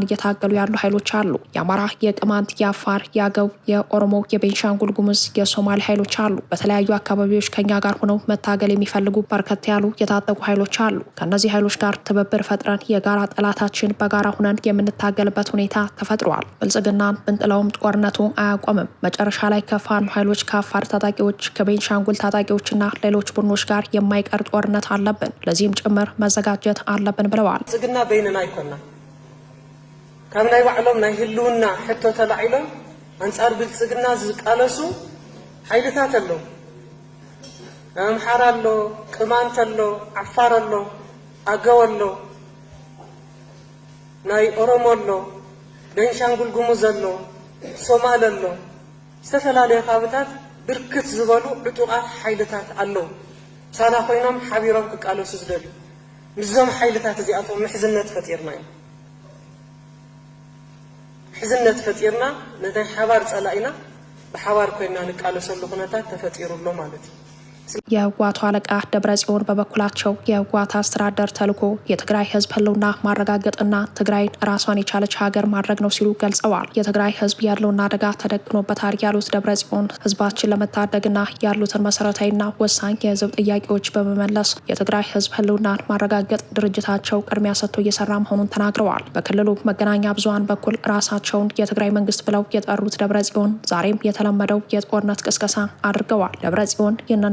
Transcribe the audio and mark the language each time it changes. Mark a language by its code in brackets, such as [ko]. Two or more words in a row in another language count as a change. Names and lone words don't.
[am] እየታገሉ ያሉ ኃይሎች አሉ። የአማራ፣ የቅማንት፣ የአፋር፣ የአገው፣ የኦሮሞ፣ የቤንሻንጉል ጉሙዝ፣ የሶማሌ ኃይሎች አሉ። በተለያዩ አካባቢዎች ከኛ ጋር ሆነው መታገል የሚፈልጉ በርከት ያሉ የታጠቁ ኃይሎች አሉ። ከነዚህ ኃይሎች ጋር ትብብር ፈጥረን የጋራ ጠላታችን በጋራ ሆነን የምንታገልበት ሁኔታ ተፈጥሯል። ብልጽግናን ብንጥለውም ጦርነቱ አያቆምም። መጨረሻ ላይ ከፋኖ ኃይሎች፣ ከአፋር ታጣቂዎች፣ ከቤንሻንጉል ታጣቂዎችና ሌሎች ቡድኖች ጋር የማይቀር ጦርነት አለብን። ለዚህም ጭምር መዘጋጀት አለብን ብለዋል። [ti] ብልጽግና በይንና ይኮና ካብ ናይ ባዕሎም ናይ ህልውና ሕቶ ተላዒሎም አንጻር ብልጽግና ዝቃለሱ ኃይልታት አለው። አምሓራ አሎ፣ ቅማንት አሎ፣ ዓፋር አሎ፣ አገው አሎ፣ ናይ ኦሮሞ አሎ፣ ቤንሻንጉል ጉሙዝ አሎ፣ ሶማል አሎ፣ ዝተፈላለዩ ካብታት ብርክት ዝበሉ ዕጡቃት ኃይልታት አለው። ሳና ኮይኖም ሓቢሮም ክቃለሱ ዝደልዩ ንዞም ኃይልታት እዚኣቶም ምሕዝነት ፈጢርና እዩ። ምሕዝነት ፈጢርና ነታይ ሓባር ጸላኢና በሓባር ኮይና ንቃለሰሉ ኩነታት ተፈጢሩሎ ማለት እዩ። [am] የህወሓቱ አለቃ ደብረጽዮን በበኩላቸው የህወሓት አስተዳደር ተልዕኮ የትግራይ ህዝብ ህልውና ማረጋገጥና ትግራይን ራሷን የቻለች ሀገር ማድረግ ነው ሲሉ ገልጸዋል። የትግራይ ህዝብ ያለውን አደጋ ተደቅኖበታል ያሉት ደብረጽዮን ህዝባችን ለመታደግና ያሉትን መሰረታዊና ወሳኝ የህዝብ ጥያቄዎች በመመለስ የትግራይ ህዝብ ህልውናን ማረጋገጥ ድርጅታቸው ቅድሚያ ሰጥቶ እየሰራ መሆኑን ተናግረዋል። በክልሉ መገናኛ ብዙሃን በኩል ራሳቸውን የትግራይ መንግስት ብለው የጠሩት ደብረጽዮን ዛሬም የተለመደው የጦርነት ቅስቀሳ አድርገዋል። ደብረጽዮን ይህንን